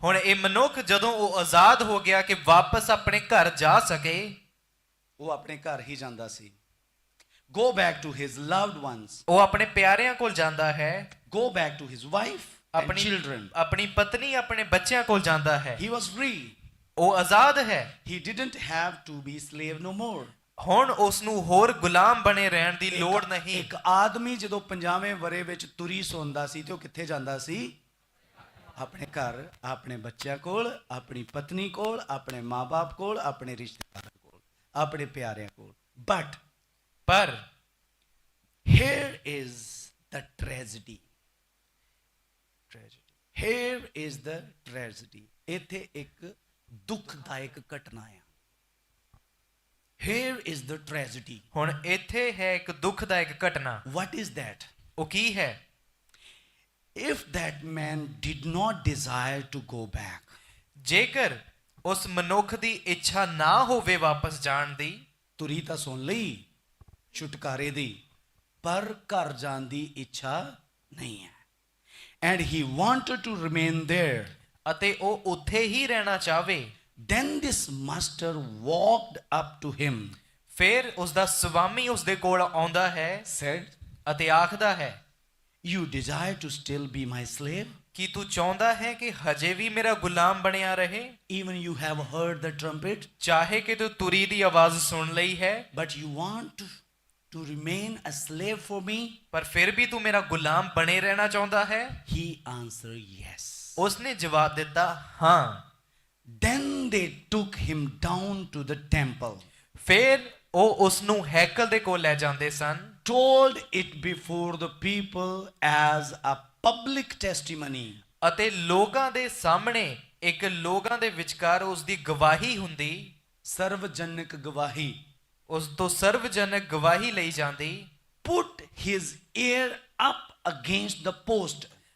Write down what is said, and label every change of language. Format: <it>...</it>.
<pa>ਹੁਣ ਇਹ ਮਨੁੱਖ ਜਦੋਂ ਉਹ ਆਜ਼ਾਦ ਹੋ ਗਿਆ ਕਿ ਵਾਪਸ ਆਪਣੇ ਘਰ ਜਾ ਸਕੇ, ਉਹ ਆਪਣੇ ਘਰ ਹੀ ਜਾਂਦਾ ਸੀ.</pa> <en>Go back to his loved ones.</en> <pa>ਉਹ ਆਪਣੇ ਪਿਆਰਿਆਂ ਕੋਲ ਜਾਂਦਾ ਹੈ,</pa> <en>Go back to his wife and children.</en> <pa>ਆਪਣੀ ਪਤਨੀ, ਆਪਣੇ ਬੱਚਿਆਂ ਕੋਲ ਜਾਂਦਾ ਹੈ.</pa> <en>He was free.</en> <pa>ਉਹ ਆਜ਼ਾਦ ਹੈ.</pa> <en>He didn't have to be slave no more.</en> <pa>ਹੁਣ ਉਸ ਨੂੰ ਹੋਰ ਗੁਲਾਮ ਬਣੇ ਰਹਿਣ ਦੀ ਲੋੜ ਨਹੀਂ. ਇੱਕ ਆਦਮੀ ਜਦੋਂ 50ਵੇਂ ਵਰੇ ਵਿੱਚ ਤੁਰੀ ਸੌਂਦਾ ਸੀ ਤੇ ਉਹ ਕਿੱਥੇ ਜਾਂਦਾ ਸੀ? ਆਪਣੇ ਘਰ, ਆਪਣੇ ਬੱਚਿਆਂ ਕੋਲ, ਆਪਣੀ ਪਤਨੀ ਕੋਲ, ਆਪਣੇ ਮਾਂ-ਬਾਪ ਕੋਲ, ਆਪਣੇ ਰਿਸ਼ਤੇਦਾਰਾਂ ਕੋਲ, ਆਪਣੇ ਪਿਆਰਿਆਂ ਕੋਲ.</pa> <en>But</en> <pa>ਪਰ</pa> <en>here is the tragedy. Here is the tragedy.</en> <pa>ਇੱਥੇ ਇੱਕ ਦੁਖਦਾਇਕ ਘਟਨਾ ਆ.</pa> <en>Here is the tragedy.</en> <pa>ਹੁਣ ਇੱਥੇ ਹੈ ਇੱਕ ਦੁਖਦਾਇਕ ਘਟਨਾ.</pa> <en>What is that?</en> <pa>ਉਹ ਕੀ ਹੈ?</pa> <en>If that man did not desire to go back,</en> <pa>ਜੇਕਰ ਉਸ ਮਨੁੱਖ ਦੀ ਇੱਛਾ ਨਾ ਹੋਵੇ ਵਾਪਸ ਜਾਣ ਦੀ, ਤੁਰੀ ਤਾਂ ਸੁਣ ਲਈ ਛੁਟਕਾਰੇ ਦੀ, ਪਰ ਘਰ ਜਾਣ ਦੀ ਇੱਛਾ ਨਹੀਂ ਹੈ.</pa> <en>And he wanted to remain there.</en> <pa>ਅਤੇ ਉਹ ਉੱਥੇ ਹੀ ਰਹਿਣਾ ਚਾਹਵੇ,</pa> <en>Then this master walked up to him,</en> <pa>ਫਿਰ ਉਸ ਦਾ ਸਵਾਮੀ ਉਸ ਦੇ ਕੋਲ ਆਉਂਦਾ ਹੈ</pa> <en>said,</en> <pa>ਅਤੇ ਆਖਦਾ ਹੈ,</pa> <en>You desire to still be my slave?</en> <pa>ਕੀ ਤੂੰ ਚਾਹੁੰਦਾ ਹੈ ਕਿ ਹਜੇ ਵੀ ਮੇਰਾ ਗੁਲਾਮ ਬਣਿਆ ਰਹੇ?</pa> <en>Even you have heard the trumpet,</en> <pa>ਚਾਹੇ ਕਿ ਤੂੰ ਤੁਰੀ ਦੀ ਆਵਾਜ਼ ਸੁਣ ਲਈ ਹੈ,</pa> <en>but you want to remain a slave for me?</en> <pa>ਪਰ ਫਿਰ ਵੀ ਤੂੰ ਮੇਰਾ ਗੁਲਾਮ ਬਣੇ ਰਹਿਣਾ ਚਾਹੁੰਦਾ ਹੈ?</pa> <en>He answered, Yes.</en> <pa>ਉਸਨੇ ਜਵਾਬ ਦਿੱਤਾ, ਹਾਂ.</pa> <en>Then they took him down to the temple,</en> <pa>ਫਿਰ ਉਹ ਉਸ ਨੂੰ ਹੈਕਲ ਦੇ ਕੋਲ ਲੈ ਜਾਂਦੇ ਸਨ,</pa> <en>told it before the people as a public testimony.</en> <pa>ਅਤੇ ਲੋਕਾਂ ਦੇ ਸਾਹਮਣੇ ਇੱਕ ਲੋਕਾਂ ਦੇ ਵਿਚਕਾਰ ਉਸ ਦੀ ਗਵਾਹੀ ਹੁੰਦੀ, ਸਰਵਜਨਕ ਗਵਾਹੀ. ਉਸ ਤੋਂ ਸਰਵਜਨਕ ਗਵਾਹੀ ਲਈ ਜਾਂਦੀ.</pa> <en>Put his ear up against the post.</en>